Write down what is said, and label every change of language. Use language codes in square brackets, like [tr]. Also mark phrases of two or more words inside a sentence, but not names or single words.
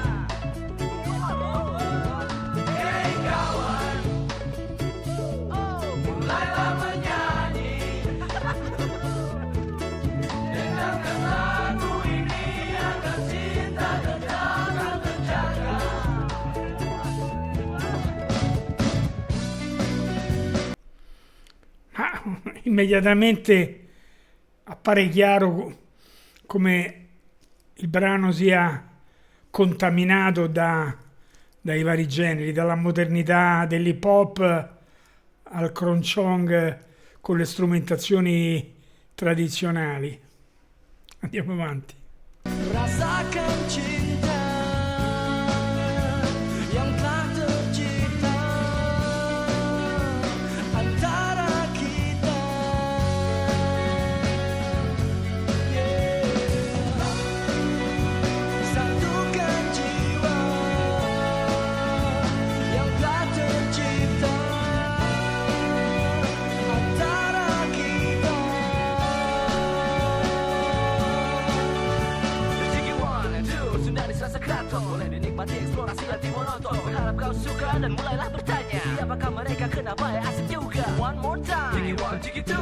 [id] Hey kawan, mulailah menyanyi. Dengarkan lagu ini agar cinta tetap terjaga. [it] Immediatamente appare chiaro come il brano sia contaminato dai vari generi, dalla modernità dell'hip hop al Krongchong con le strumentazioni tradizionali. Andiamo avanti. [id] Rasakan cinta yang telah tercipta antara kita. Satukan jiwa yang telah tercipta antara kita. [en] Jiki one and two, [id] sudah Boleh dinikmati eksplorasi lebih monoton. Berharap kau suka dan mulailah bertanya, siapakah mereka, kenapa ya asik juga. [en] One more time, Jiggy one, Jiggy two.